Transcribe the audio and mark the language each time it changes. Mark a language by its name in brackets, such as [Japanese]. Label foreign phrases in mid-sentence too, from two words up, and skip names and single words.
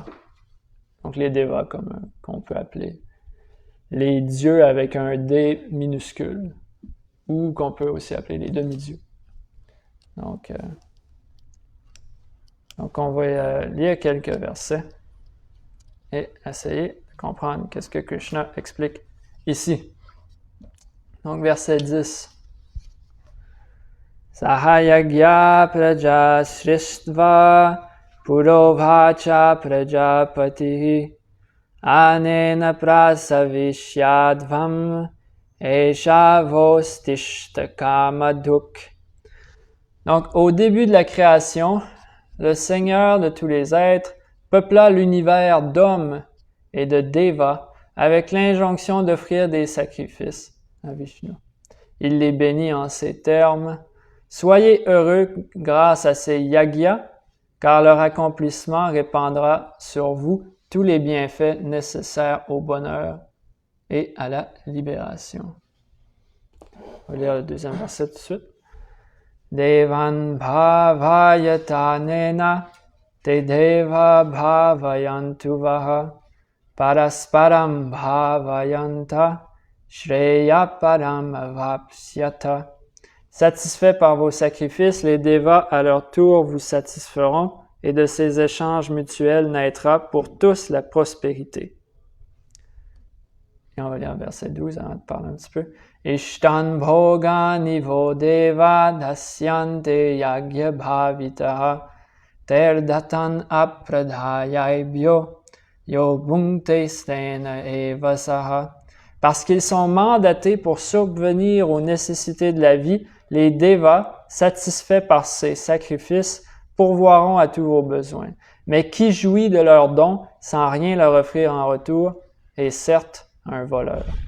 [French] Donc les devas, comme qu'on peut appeler les dieux avec un D minuscule, ou qu'on peut aussi appeler les demi-dieux. Donc on va lire quelques versets et essayer de comprendre qu'est-ce que Krishna explique ici. Donc verset 10. [Sanskrit] Sahayagya praja srishtva purovacha prajapatihi anena prasavishyadvam esha vostishta kamaduk. [French] Donc, au début de la création, le Seigneur de tous les êtres peupla l'univers d'hommes et de devas avec l'injonction d'offrir des sacrifices à Vishnu. Il les bénit en ces termes. Soyez heureux grâce à ces yagyas, car leur accomplissement répandra sur vous tous les bienfaits nécessaires au bonheur et à la libération. On va lire le deuxième verset tout de suite. [Sanskrit] Devan bhavayatanena te deva bhavayantuvaha parasparam bhavayanta shreya param vapsyata. [French] Satisfaits par vos sacrifices, les devas à leur tour vous satisferont et de ces échanges mutuels naîtra pour tous la prospérité. Et on va lire verset 12 avant de parler un petit peu. [Sanskrit] Ishtan bhogani vo deva dasyante yagya bhavitaha terdatan apradhayaibhyo yo bhungte stena evasaha. [French] Parce qu'ils sont mandatés pour subvenir aux nécessités de la vie, les devas, satisfaits par ces sacrifices, pourvoiront à tous vos besoins. Mais qui jouit de leurs dons sans rien leur offrir en retour est certes un voleur.